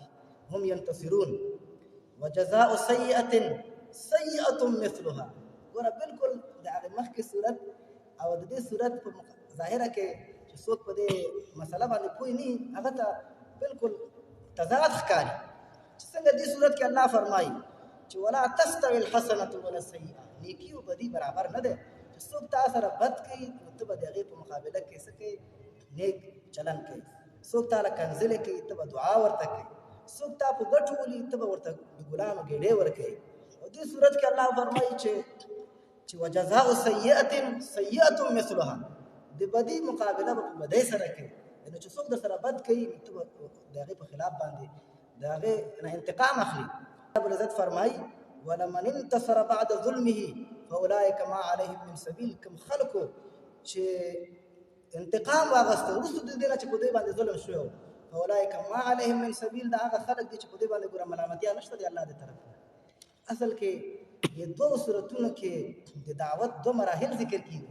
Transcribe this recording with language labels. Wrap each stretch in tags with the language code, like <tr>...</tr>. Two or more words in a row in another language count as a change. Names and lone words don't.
<ar>هم ینتصرون. وجزاء سیئة سیئة مثلها.</ar> <ps>ګوره بالکل د هغې مخکې صورت او د دې صورت په ظاهره کې چې څوک په دې مسله باندې پوه نه وي، هغه ته بالکل تضاد ښکاري. چې څنګه دې صورت کې الله فرمایي چې</ps> <ar>ولا تستوي الحسنة ولا السیئه،</ar> <ps>نیکي او بدي برابر نه دی. چې څوک تا سره بد کوي، نو ته به د هغې په مقابله کې څه کوي؟ نیک چلن کوي. څوک تاله کنځلې کوي، ته به دعا ورته کوي. څوک تا په ګټو ولي، ته به ورته د ګلانو ګېډې ورکوي. او دې صورت کې الله فرمایي چې</ps> <ar>وجزاء سیئة سیئة مثلها،</ar> <ps>د بدی مقابله به په بدۍ سره کوي. یعنې چې څوک در سره بد کوي، ته به د هغې په خلاف باندې د هغې نه انتقام اخلي.</ps> <ar>رب العزت فرمایي ولمن انتصر بعد ظلمه فاولئک ما علیهم من سبیل.</ar> <ps>کوم خلکو چې انتقام واغسته وروسته د دې نه چې په دوی باندې ظلم شوی و،</ps> <ar>فاولئک ما علیهم من سبیل،</ar> <ps>دا هغه خلک دي چې په دوی باندې ګوره ملامتیا نشته د الله د طرف نه. اصل کې د دوو صورتونو کې د دعوت دو مراحل ذکر کیږي.</ps>